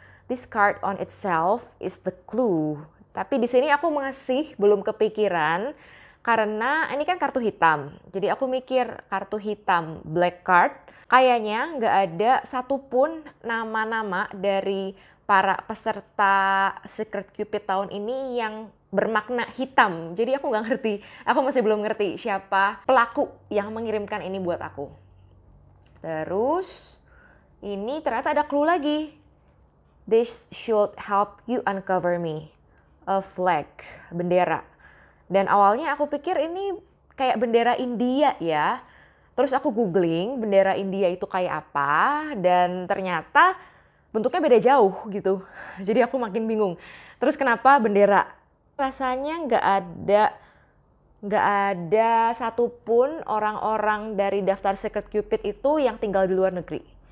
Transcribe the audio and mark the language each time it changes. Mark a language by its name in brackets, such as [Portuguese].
[English] This card on itself is the clue. [Indonesian] Tapi di sini aku masih belum kepikiran karena ini kan kartu hitam. Jadi aku mikir kartu hitam black card. Kayaknya nggak ada satupun nama-nama dari para peserta Secret Cupid tahun ini yang bermakna hitam. Jadi aku nggak ngerti, aku masih belum ngerti siapa pelaku yang mengirimkan ini buat aku. Terus ini ternyata ada clue lagi. [English] This should help you uncover me. A flag, bendera. [Indonesian] Dan awalnya aku pikir ini kayak bendera India ya. Terus aku googling bendera India itu kayak apa, dan ternyata bentuknya beda jauh gitu. Jadi aku makin bingung. Terus kenapa bendera? Rasanya nggak ada satupun orang-orang dari daftar Secret Cupid itu yang tinggal di luar negeri.